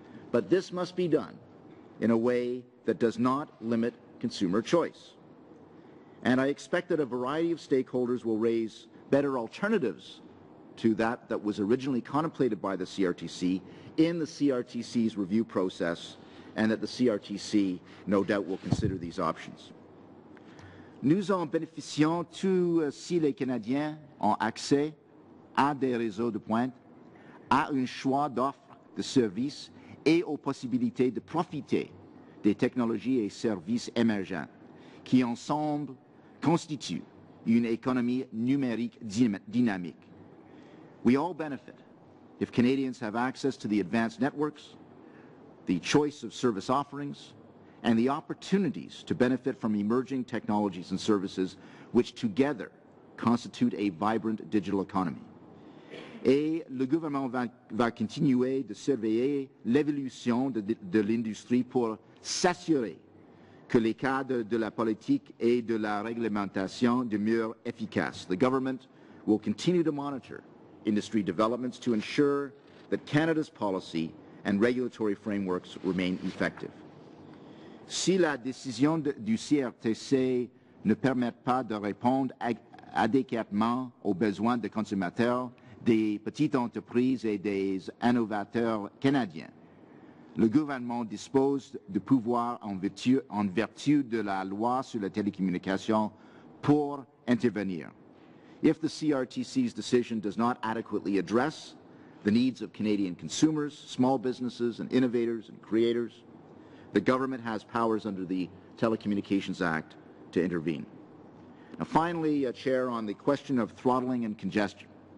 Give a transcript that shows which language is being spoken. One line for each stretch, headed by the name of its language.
English: But this must be done in a way that does not limit consumer choice. And I expect that a variety of stakeholders will raise better alternatives to that was originally contemplated by the CRTC in the CRTC's review process, and that the CRTC, no doubt, will consider these options.
French: Nous en bénéficions tous si les Canadiens ont accès à des réseaux de pointe, à un choix d'offres de services et aux possibilités de profiter des technologies et services émergents qui ensemble constituent une économie numérique dynamique.
English: We all benefit if Canadians have access to the advanced networks, the choice of service offerings, and the opportunities to benefit from emerging technologies and services which together constitute a vibrant digital economy.
French: Et le gouvernement va continuer de surveiller l'évolution de l'industrie pour s'assurer que les cadres de la politique et de la réglementation demeurent efficaces.
English: The government will continue to monitor industry developments to ensure that Canada's policy and regulatory frameworks remain effective.
French: Si la décision du CRTC ne permet pas de répondre adéquatement aux besoins des consommateurs, des petites entreprises et des innovateurs canadiens, le gouvernement dispose de pouvoirs en vertu de la loi sur la télécommunication pour intervenir.
English: If the CRTC's decision does not adequately address the needs of Canadian consumers, small businesses, and innovators and creators, the government has powers under the Telecommunications Act to intervene. Now, finally, Chair, on the question of throttling and congestion.